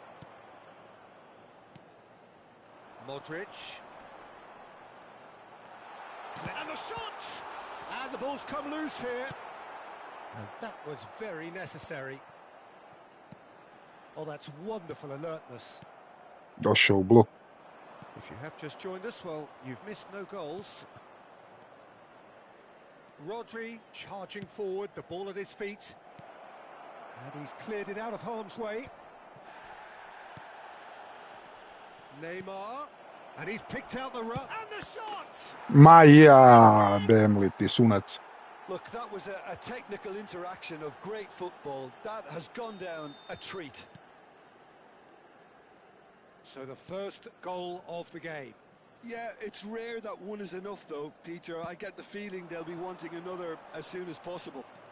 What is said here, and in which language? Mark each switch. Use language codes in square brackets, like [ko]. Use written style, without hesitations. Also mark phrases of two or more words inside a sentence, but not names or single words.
[en] Modric. And the shot! And the ball's come loose here. And that was very necessary. Oh, that's wonderful alertness. [sr] Došao u blok. [en] If you have just joined us, well, you've missed no goals. Rodri charging forward, the ball at his feet. And he's cleared it out of harm's way. Neymar. And he's picked out the run. And the shot! Ma ja, Bemli, ti sunac. Look, that was a technical interaction of great football. That has gone down a treat. So the first goal of the game. Yeah, it's rare that one is enough, though, Peter. I get the feeling they'll be wanting another as soon as possible.